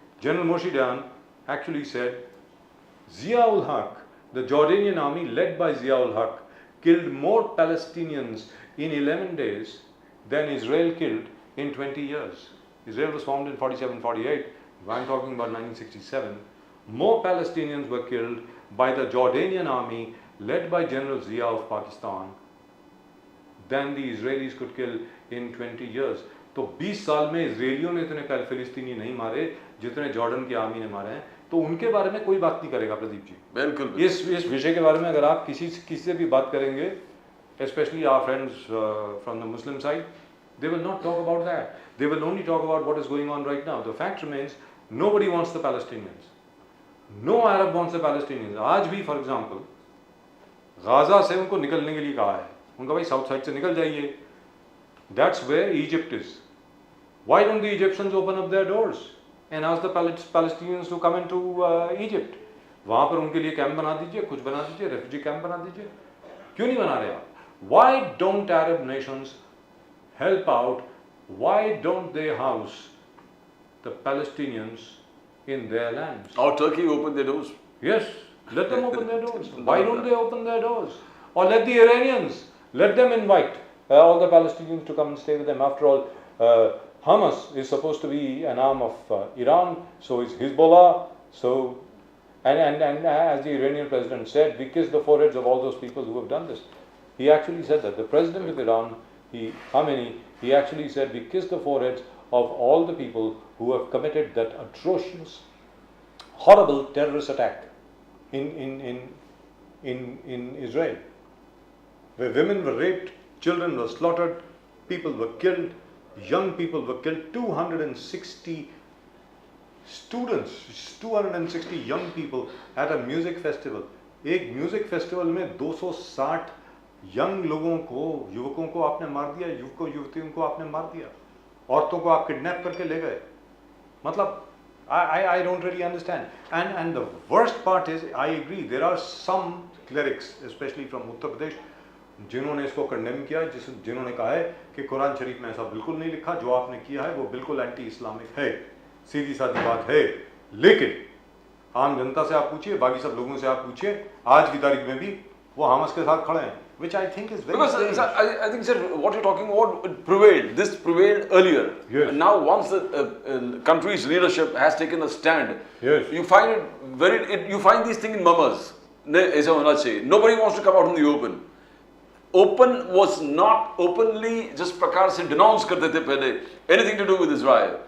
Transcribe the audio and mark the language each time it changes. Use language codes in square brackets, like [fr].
[en] General Moshe Dayan actually said, Zia-ul Haq, the Jordanian army led by Zia-ul Haq, killed more Palestinians in 11 days than Israel killed in 20 years. Israel was formed in 47-48. I'm talking about 1967. More Palestinians were killed by the Jordanian army led by General Zia of Pakistan than the Israelis could kill in 20 years. [hi] तो 20 साल में इजरायलियों ने इतने फिलिस्तीनी नहीं मारे जितने Jordan की आर्मी ने मारे हैं, तो उनके बारे में कोई बात नहीं करेगा प्रदीप जी। बिल्कुल। इस विषय के बारे में अगर आप किसी से भी बात करेंगे, [en] especially our friends from the Muslim side, they will not talk about that. They will only talk about what is going on right now. The fact remains, nobody wants the Palestinians. No Arab wants the Palestinians. [hi] आज भी [en] for example, [hi] Gaza से उनको निकलने के लिए कहा है, उनका भाई साउथ साइड से निकल जाइए. [en] That's where Egypt is. Why don't the Egyptians open up their doors and ask the Palestinians to come into Egypt? [hi] वहाँ पर उनके लिए कैंप बना दीजिए, कुछ बना दीजिए, रेफ्यूजी कैंप बना दीजिए. क्यों नहीं बना रहे आप? [en] Why don't Arab nations help out? Why don't they house the Palestinians in their lands? Or Turkey open their doors. Yes, let them open their doors. Why don't they open their doors? Or let the Iranians, let them invite all the Palestinians to come and stay with them. After all, Hamas is supposed to be an arm of Iran, so is Hezbollah. So, and as the Iranian president said, we kiss the foreheads of all those people who have done this. He actually said that. The president of Iran, Khamenei, he actually said, we kiss the foreheads of all the people who have committed that atrocious, horrible terrorist attack in Israel, where women were raped, children were slaughtered, people were killed, young people were killed. 260 students, 260 young people at a music festival. [hi] एक music festival में 260 young लोगों को, युवकों को आपने मार दिया, युवकों युवतियों को आपने मार दिया, औरतों को आप किडनैप करके ले गए. मतलब [en] I don't really understand. And the worst part is, I agree, there are some clerics, especially from Uttar Pradesh, [hi] जिन्होंने इसको कंडेम किया, जिन्होंने कहा है कि कुरान शरीफ में ऐसा बिल्कुल नहीं लिखा, जो आपने किया है वो बिल्कुल एंटी इस्लामिक है, सीधी सादी बात है. लेकिन आम जनता से आप पूछिए, बाकी सब लोगों से आप पूछिए, आज की तारीख में भी वो हमास के साथ खड़े हैं, [en] which I think is very because I think, sir, what you're talking about, it prevailed. This prevailed earlier. Yes. And now, once the country's leadership has taken a stand, yes, you find you find these things in murmurs. Nobody wants to come out in the open. Open was not openly, just [hi] prakar se denounce karte the pehle [en] anything to do with Israel.